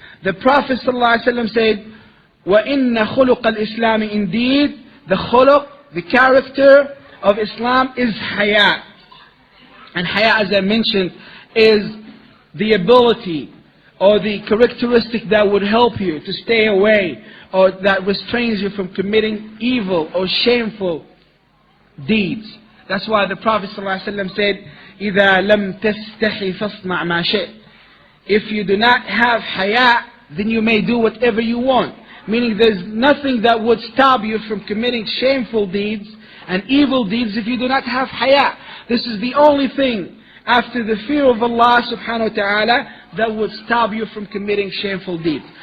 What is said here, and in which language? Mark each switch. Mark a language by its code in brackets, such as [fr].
[en] The Prophet ﷺ said, [ar] وَإِنَّ خُلُقَ الْإِسْلَامِ, [en] indeed, the khuluq, the character of Islam is haya. And haya, as I mentioned, is the ability or the characteristic that would help you to stay away or that restrains you from committing evil or shameful deeds. That's why the Prophet ﷺ said, [ar] إِذَا لَمْ تَسْتَحِ فَاصْنَعْ مَا شِئْتَ. [en] If you do not have haya, then you may do whatever you want. Meaning there's nothing that would stop you from committing shameful deeds and evil deeds if you do not have haya. This is the only thing after the fear of Allah subhanahu wa ta'ala that would stop you from committing shameful deeds.